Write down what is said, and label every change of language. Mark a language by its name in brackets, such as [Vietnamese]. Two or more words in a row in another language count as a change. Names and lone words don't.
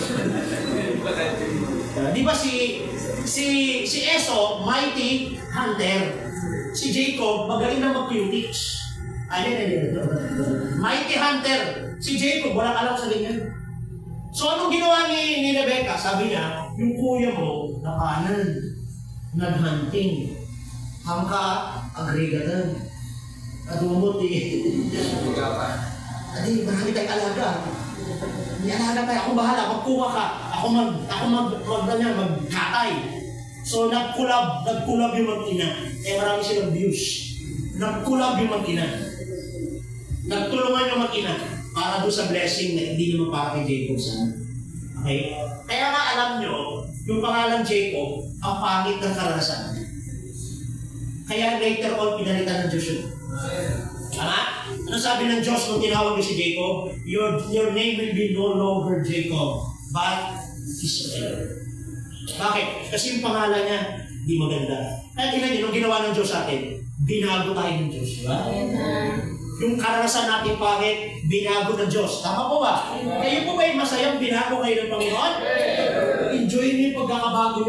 [Filipino] Di ba si Esau, [English] mighty hunter. [Filipino] Si Jacob, magaling na mag-cutics. [English] Mighty hunter. [Filipino] Si Jacob, walang alam sa ganyan. So anong ginawa ni Rebecca? Sabi niya, yung kuya mo, nakanan, nag-hunting. Hangka, agregatan. Adumot Adi, marami tayong alaga. May alaga tayo. Ako bahala, magkuha ka. Ako magkatay. So nagkulab yung mag-ina. Marami silang views. Nagkulab yung mag-ina. Nagtulungan yung mag-ina para doon sa blessing na hindi naman para kay Jacob sana. Okay? Kaya nga alam nyo, yung pangalan Jacob, ang pangit ng karanasan. Kaya later on, pinalitan ng Diyos yun. Tama? Ano sabi ng Diyos nung tinawag niya si Jacob? [English] Your name will be no longer Jacob, but Israel. [Filipino] Bakit? Kasi yung pangalan niya, di maganda. Kaya tingnan niyo, nung ginawa ng Diyos sa atin, binago tayo ng Diyos. Diba? Yung karanasan natin pangit, binago ng Diyos. Tama po ba? Kayo po ba yung masayang binago kayo ng Panginoon? Enjoy niyo yung pagkakabago niyo.